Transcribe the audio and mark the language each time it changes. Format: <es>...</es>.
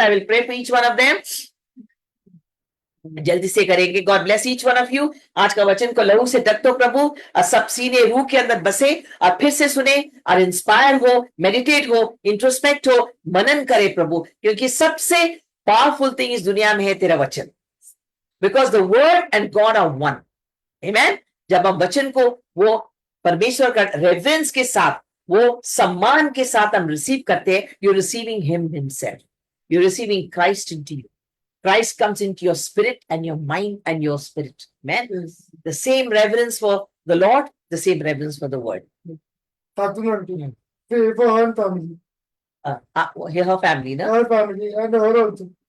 <en>I will pray for each one of them.</en> <hi>जल्दी से करेंगे.</hi> <en>God bless each one of you.</en> <hi>आज का वचन को लहू से ढक दो प्रभु, और सब सीने रूह के अंदर बसे और फिर से सुने और इंस्पायर हो, मेडिटेट हो, इंट्रोस्पेक्ट हो, मनन करे प्रभु, क्योंकि सबसे पावरफुल थिंग इस दुनिया में है तेरा वचन.</hi> <en>because the word and God are one. Amen.</en> <hi>जब हम वचन को वो परमेश्वर का रेवरेंस के साथ, वो सम्मान के साथ हम रिसीव करते हैं,</hi> <en>you're receiving him himself. You're receiving Christ into you. Christ comes into your spirit and your mind and your spirit. Amen. Yes. The same reverence for the Lord, the same reverence for the word. Katun auntie. For her family. Her family, no? Her family and her also.</en>